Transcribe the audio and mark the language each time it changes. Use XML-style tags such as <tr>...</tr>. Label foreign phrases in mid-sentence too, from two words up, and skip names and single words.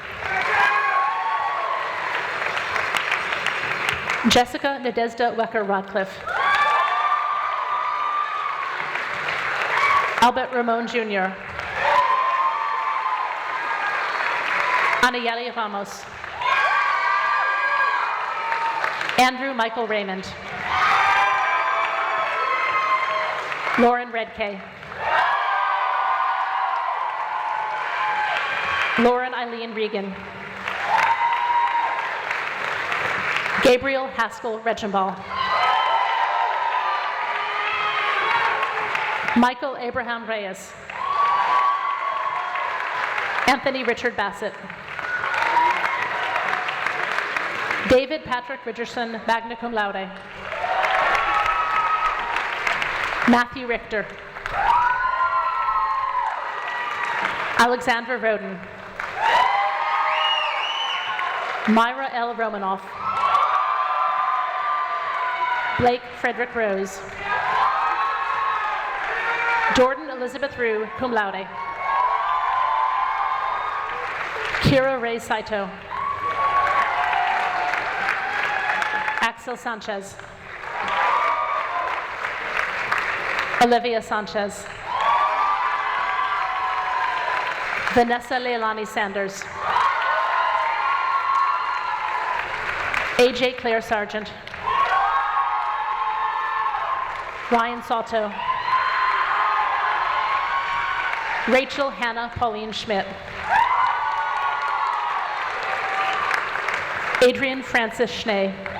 <en>Jessica Nadezhda Wecker-Radcliffe. Albert Ramon Jr. Anayeli Ramos. Andrew Michael Raymond. Lauren Redkay. Lauren Eileen Regan. Gabriel Haskell Regenball. Michael Abraham Reyes. Anthony Richard Bassett. David Patrick Richardson,</en> <la>magna cum laude.</la> <en>Matthew Richter. Alexandra Roden. Myra L. Romanoff. Blake Frederick Rose. Jordan Elizabeth Rue,</en> <la>cum laude.</la> <en>Kira Ray Saito. Axel Sanchez. Olivia Sanchez. Vanessa Leilani Sanders. AJ Claire Sargent. Ryan Soto. Rachel Hannah Pauline Schmidt. Adrian Francis Schnee.</en>